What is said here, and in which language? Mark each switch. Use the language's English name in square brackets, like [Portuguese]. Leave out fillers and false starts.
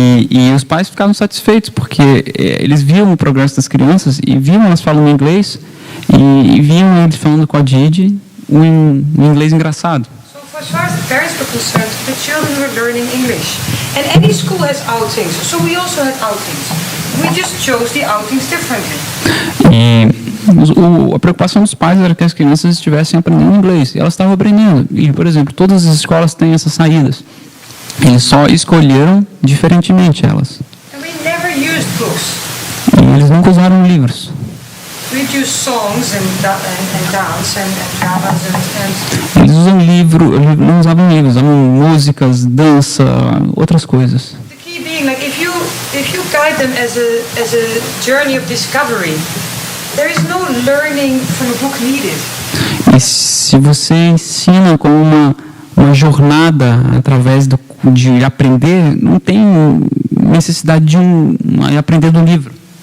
[Portuguese] E os pais ficavam satisfeitos porque eles viam o progresso das crianças e viam elas falando inglês e viam eles falando com a Didi um inglês engraçado. [English] So for as far as the parents were concerned, the children were learning English. And any school has outings, so we also had outings. We just chose the outings differently. [Portuguese] E a preocupação dos pais era que as crianças estivessem aprendendo inglês. E elas estavam aprendendo. E, por exemplo, todas as escolas têm essas saídas. Eles só escolheram diferentemente elas. [English] And we never used books. [Portuguese] E eles nunca usaram livros. [English] We'd use songs and dance and dramas and [Portuguese] Eles usam não usavam livros, usavam músicas, dança, outras coisas. [English] the key being like if you guide them as a journey of discovery, there is no learning from a book needed. [Portuguese] E se você ensina como uma jornada através de aprender, não tem necessidade de aprender do livro.